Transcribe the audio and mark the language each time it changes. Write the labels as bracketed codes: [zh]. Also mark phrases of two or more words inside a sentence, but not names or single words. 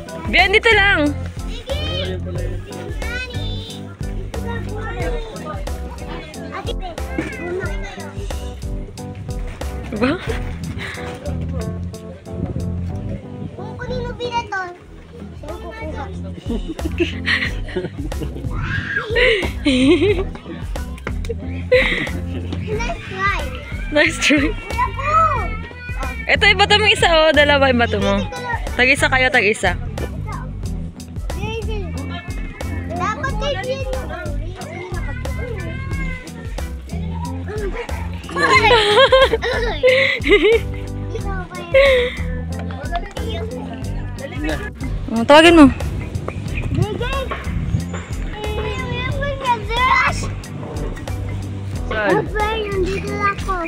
[tl] Bian, dito lang. Ba? Kung kanino binato, sino kukuha? [en] Let's try. Nice try. [tl] Kuya ko! Ito, ibato mo isa, oh. Dalawa, ibato mo. Tag-isa kayo, tag-isa. Dapat kay Jen yung Tawagin mo. [ms] Apa yang di belakang?